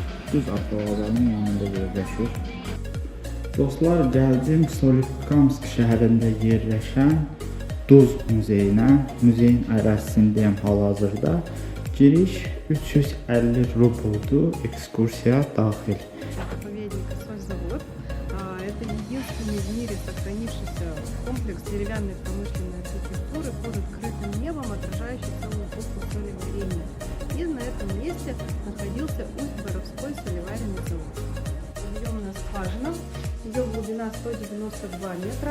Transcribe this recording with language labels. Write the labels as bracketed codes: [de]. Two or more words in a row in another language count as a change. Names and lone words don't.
[az] Düz avtomobilin yanında yerləşir. Dostlar, gəldim Solikamsk şəhərində yerləşən Duz muzeyinə. Muzeyin ərazisindəyəm hal-hazırda. Giriş 350 rubuldur, ekskursiya daxil. [ru] Это единственный в мире сохранившийся комплекс деревянной промышленной архитектуры под открытым небом, отражающий целую эпоху солеварения. И на этом месте находился Усть-Боровской солеваренный завод. Подъемная скважина, ее глубина 192 метра.